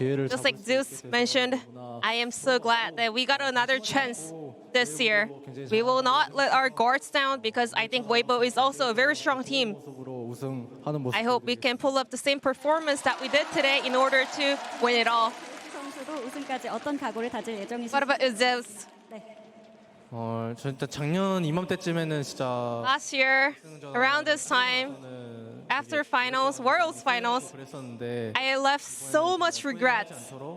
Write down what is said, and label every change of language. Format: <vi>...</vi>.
<en>Just like Zeus mentioned, I am so glad that we got another chance this year. We will not let our guards down because I think Weibo is also a very strong team. I hope we can pull up the same performance that we did today in order to win it all.</en> <ko>우승까지 어떤 각오를 다질 예정이신가요?</ko> <en>What about you, Zeus?</en> <ko>저 일단 작년 이맘때쯤에는 진짜</ko> <en>Last year, around this time, after finals, Worlds Finals, I left so much regrets.</en>